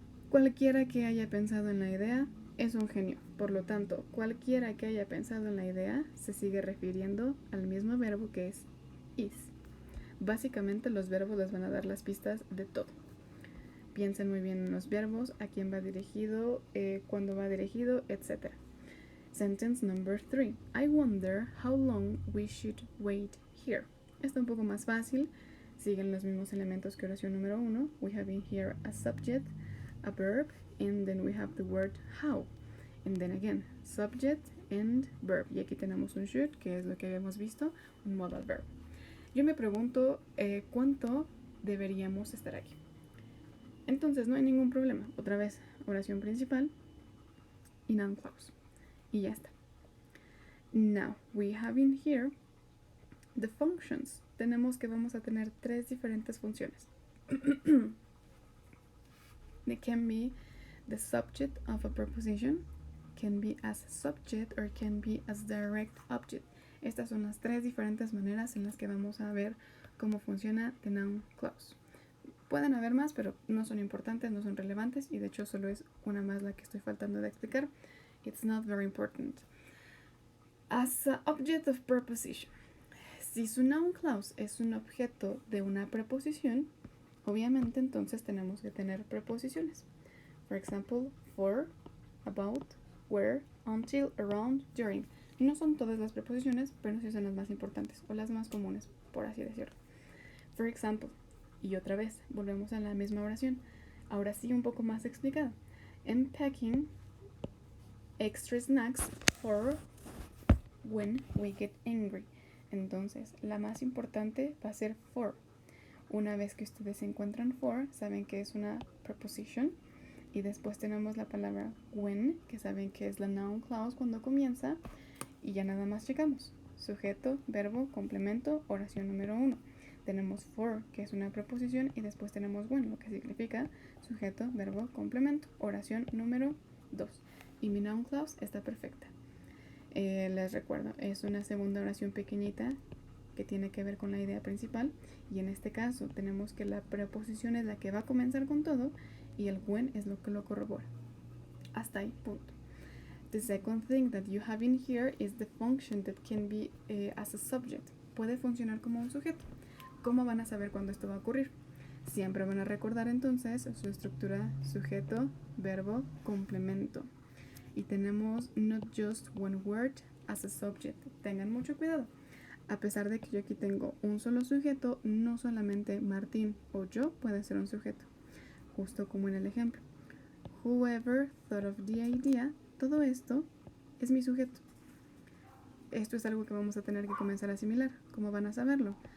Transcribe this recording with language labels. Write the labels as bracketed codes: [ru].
[es] Cualquiera que haya pensado en la idea es un genio, por lo tanto, cualquiera que haya pensado en la idea se sigue refiriendo al mismo verbo que es is. Básicamente los verbos les van a dar las pistas de todo. Piensen muy bien en los verbos, a quién va dirigido, cuándo va dirigido, etc. [en] Sentence number 3. I wonder how long we should wait here. [es] Está un poco más fácil. Siguen los mismos elementos que oración número 1. [en] We have in here a subject, a verb, and then we have the word how. And then again, subject and verb. [es] Y aquí tenemos un should, que es lo que habíamos visto, un modal verb. Yo me pregunto cuánto deberíamos estar aquí. Entonces no hay ningún problema. Otra vez, oración principal y noun clause. Y ya está. [en] Now, we have in here the functions. [es] Tenemos que vamos a tener tres diferentes funciones. [en] They can be the subject of a preposition, can be as subject, or can be as direct object. [es] Estas son las tres diferentes maneras en las que vamos a ver cómo funciona the noun clause. Pueden haber más, pero no son importantes, no son relevantes y de hecho solo es una más la que estoy faltando de explicar. [en] It's not very important. As an object of preposition. [es] Si su noun clause es un objeto de una preposición, obviamente entonces tenemos que tener preposiciones. [en] For example, for, about, where, until, around, during. [es] No son todas las preposiciones, pero sí son las más importantes o las más comunes, por así decirlo. [en] For example, [es] y otra vez, volvemos a la misma oración. Ahora sí un poco más explicada. [en] I'm packing extra snacks for when we get angry. [es] Entonces, la más importante va a ser for. Una vez que ustedes encuentran for, saben que es una preposition. Y después tenemos la palabra when, que saben que es la noun clause cuando comienza. Y ya nada más checamos. Sujeto, verbo, complemento, oración número 1. Tenemos for, que es una preposición, y después tenemos when, lo que significa sujeto, verbo, complemento, oración número 2. Y mi noun clause está perfecta. Les recuerdo, es una segunda oración pequeñita que tiene que ver con la idea principal, y en este caso tenemos que la preposición es la que va a comenzar con todo y el when es lo que lo corrobora. Hasta ahí, punto. [en] The second thing that you have in here is the function that can be as a subject. [es] Puede funcionar como un sujeto. ¿Cómo van a saber cuándo esto va a ocurrir? Siempre van a recordar entonces su estructura sujeto, verbo, complemento. Y tenemos [en] not just one word as a subject. [es] Tengan mucho cuidado. A pesar de que yo aquí tengo un solo sujeto, no solamente Martín o yo puede ser un sujeto. Justo como en el ejemplo. [en] Whoever thought of the idea, [es] todo esto es mi sujeto. Esto es algo que vamos a tener que comenzar a asimilar. ¿Cómo van a saberlo?